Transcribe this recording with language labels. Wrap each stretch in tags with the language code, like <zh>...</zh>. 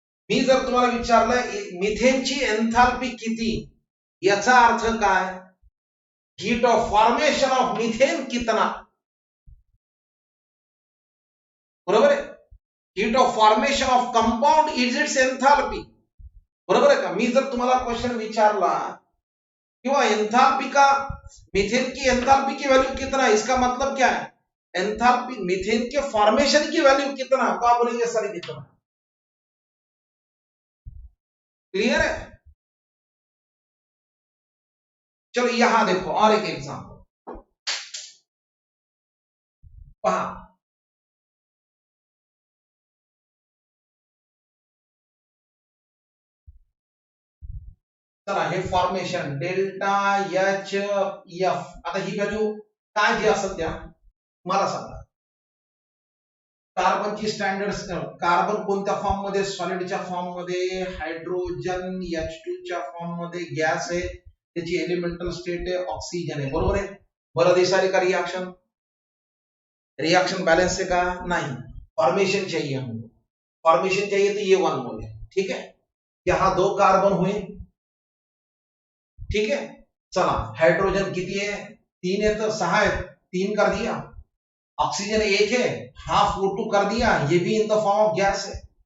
<mr>मी जर तुम्हाला विचारलं मिथेनची एंथैल्पी किती, याचा अर्थ काय?</mr> <hi>Heat of formation of methane कितना,</hi> <mr>बरोबर आहे.</mr> <en>heat of formation of compound is its enthalpy,</en> <mr>बरोबर आहे का? मी जर तुम्हाला क्वेश्चन विचारला किंवा एंथैल्पी का,</mr> <hi>मिथेन की एंथैल्पी की वैल्यू कितना, इसका मतलब क्या है? एंथैल्पी मिथेन के फॉर्मेशन की वैल्यू कितना, तो आप बोलेंगे सर कितना. क्लियर है? चलो यहां देखो और एक एग्जांपल पहा.</hi> <mr>चला हे फॉर्मेशन डेल्टा HF, आता ही व्हॅल्यू काय जी असेल त्या मला सांगा. कार्बनची स्टँडर्ड, कार्बन कोणत्या फॉर्म मध्ये? सॉलिडच्या फॉर्म मध्ये. हायड्रोजन H2 च्या फॉर्म मध्ये गॅस आहे, त्याची एलिमेंटल स्टेट आहे ऑक्सिजन आहे, बरोबर आहे. बरं दिसाली का रिएक्शन? रिएक्शन बैलेंस है का? नहीं.</mr> <hi>फॉर्मेशन चाहिए हमको, फॉर्मेशन चाहिए तो ये 1 मोल है. ठीक है, यहां 2 कार्बन हुए. ठीक है,</hi> <mr>चला हाइड्रोजन किती है?</mr> <hi>3 है, तो 6 है, 3 कर दिया. ऑक्सीजन 1 है, हाफ O2 कर दिया, ये भी in the form of gas है.</hi>